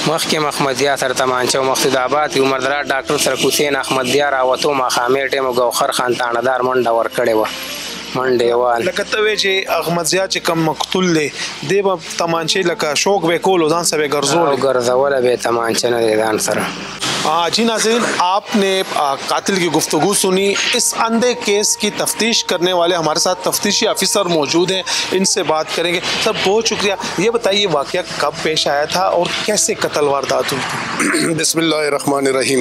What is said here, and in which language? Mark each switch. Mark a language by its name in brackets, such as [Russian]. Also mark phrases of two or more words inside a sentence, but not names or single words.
[Pashto] مخکې احمد ضیا سره تمانچه و مقصود آباد کې عمردرا ډاکټر سره حسین احمد ضیا راوتو ماښامې ټایم ګوخر خان تاڼهدار منډه ورکړې وه منډې وال. لکه ته وایې چې احمد ضیا چې کم مقتول دی دی به تمانچې لکه شوق به یې کولو ځان سره به یې ګرځولی؟ او ګرځوله به یې تمانچه نه دی ځان سره. [Urdu] جی ناظرین آپ نے قاتل کی گفتگو سنی. اس اندھے کیس کی تفتیش کرنے والے ہمارے ساتھ تفتیشی آفیسر موجود ہیں، ان سے بات کریں گے. سر بہت شکریہ. یہ بتائیے واقعہ کب پیش آیا تھا اور کیسے قتل واردات ہوئی؟ [Arabic] بسم اللہ الرحمن الرحیم.